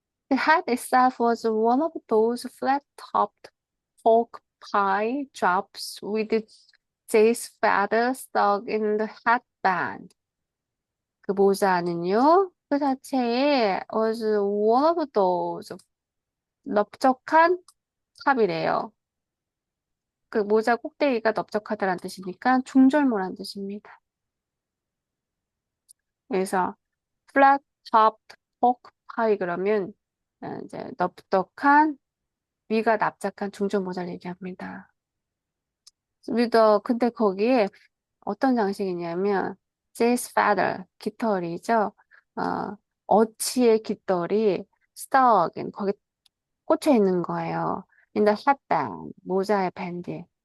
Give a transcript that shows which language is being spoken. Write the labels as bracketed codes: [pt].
[en] The hat itself was one of those flat-topped pork pie drops with Jay's feather stuck in the headband. [ko] 그 모자는요, 그 자체에 [en] was one of those [ko] 넓적한 탑이래요. 그 모자 꼭대기가 넓적하다라는 뜻이니까 중절모란 뜻입니다. 그래서 [en] flat-topped pork pie [ko] 그러면 이제 넓적한 위가 납작한 중절 모자를 얘기합니다. 근데 거기에 어떤 장식이냐면 Jay's feather, 깃털이죠. 어치의 깃털이 stuck, 거기 꽂혀 있는 거예요. [en] In the headband, [ko] 모자의 밴드.